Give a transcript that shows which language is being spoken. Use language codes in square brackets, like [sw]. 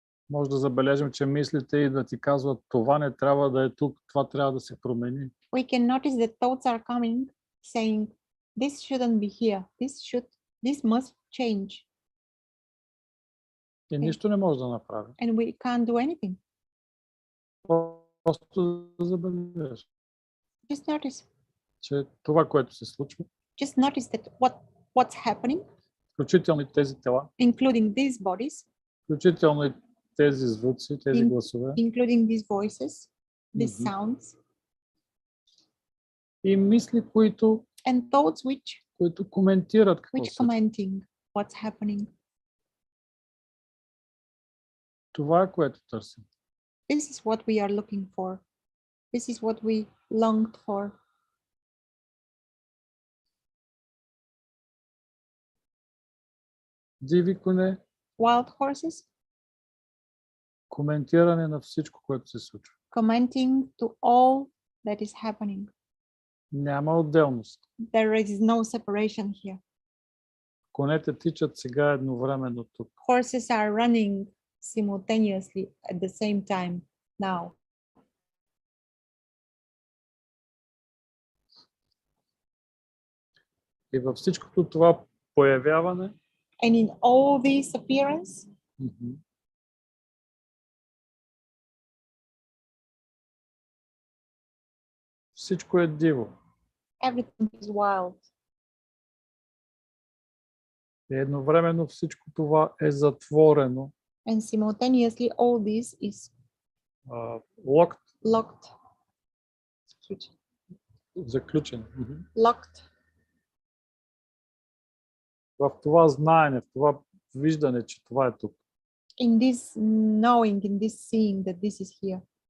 [bg] Може да забележим, че мислите и да ти казват, това не трябва да е тук, това трябва да се промени. [en] We can notice that thoughts are coming, saying, this shouldn't be here. This must change. [bg] И нищо не може да направи. [en] And we can't do anything. [bg] Просто да забележиш, [en] Just notice. [bg] че това, което се случва, [en] Just notice that what's happening, [bg] включително и тези тела, [en] including these bodies, [bg] включително и тези звуци, тези гласове, [en] including these voices, these Мгм. sounds, [bg] и мисли, които [en] and thoughts [bg] коментират какво [en] which [bg] се случва. [en] commenting what's happening. [bg] Това е, което търсим. [en] This is what we are looking for. This is what we longed for. [bg] Диви коне, [en] Wild horses [bg] коментиране на всичко, което се случва. [en] commenting to all that is happening. [bg] Няма отделност. [en] There is no separation here. [bg] Конете тичат сега едновременно тук. [en] Horses are running simultaneously at the same time now. [bg] И във всичкото това появяване, [en] And in all this appearance, [bg] всичко е диво. [en] everything is wild. [bg] И едновременно всичко това е затворено, [en] And simultaneously, all this is locked. [bg] заключено. [en] Locked [bg] В това знаене, в това виждане, че това е тук. [en] in this knowing, in this seeing that this is here.